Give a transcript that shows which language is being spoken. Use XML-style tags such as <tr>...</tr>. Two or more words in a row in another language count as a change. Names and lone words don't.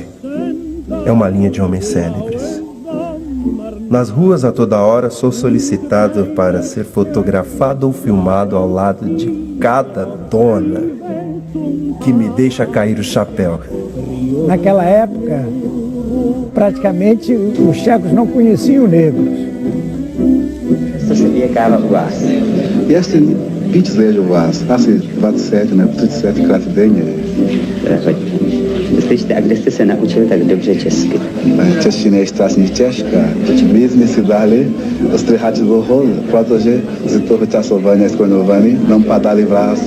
<pt>É uma linha de homens célebres. Nas ruas a toda hora sou solicitado para ser fotografado ou filmado ao lado de cada dona que me deixa cair o chapéu. Naquela época, praticamente os tchecos não conheciam negros.</pt> <cs>Jestli víc leży u was, asi 27 nebo 30krát denně. A kde jste se naučil tak dobře česky? Čeština je strašně těžká. My jsme si dali ostříhat dlouho, protože z toho časování skloňování nám padali vlasy.</cs>